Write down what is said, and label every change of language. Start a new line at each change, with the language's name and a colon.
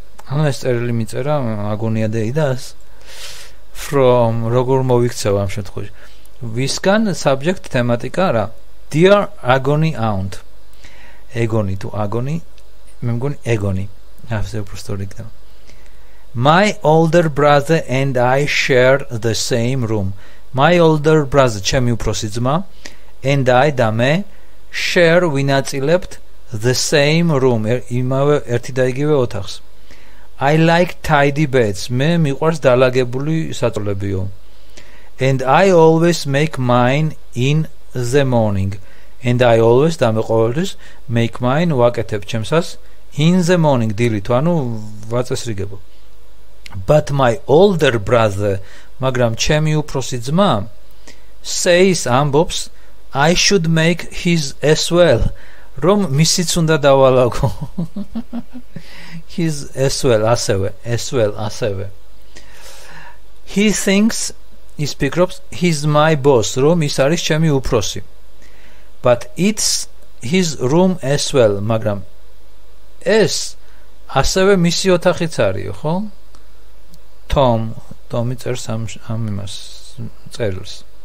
Georgian: ანუ ეს წერილი მიწერა agony data-ს. From როგორ მოვიქცევ ამ შემთხვევაში. ვისგან subject თემატიკა რა?
English: Dear agony aunt. Agony to agony.
Georgian: მე მგონი
English: agony.
Georgian: ასე უბრალოდ იქნება.
English: My older brother and I share the same room. My older brother
Georgian: ჩემი უფროსი ძმა
English: and I
Georgian: და მე
English: share
Georgian: ვინაწილებთ
English: the same room.
Georgian: იმავე ერთი და იგივე ოთახს.
English: I like tidy beds.
Georgian: მე მიყვარს დალაგებული საწოლებიო.
English: And I always make mine in the morning. And I always
Georgian: და მე ყოველთვის
English: make mine
Georgian: ვაკეთებ ჩემსას
English: in the morning
Georgian: დილით, ანუ ვაწესრიგებო.
English: But my older brother,
Georgian: მაგრამ ჩემი უფროსი ძმა
English: says
Georgian: ამბობს
English: I should make his as well.
Georgian: რომ მისიც უნდა დავალაგო.
English: His as well,
Georgian: ასევე.
English: He thinks
Georgian: ის ფიქრობს
English: he's my boss,
Georgian: რომ ის არის ჩემი უფროსი.
English: But it's his room as well,
Georgian: მაგრამ ეს ასევე მისი ოთახიც არის, ხო? Tom წერს ამ იმას წერილს.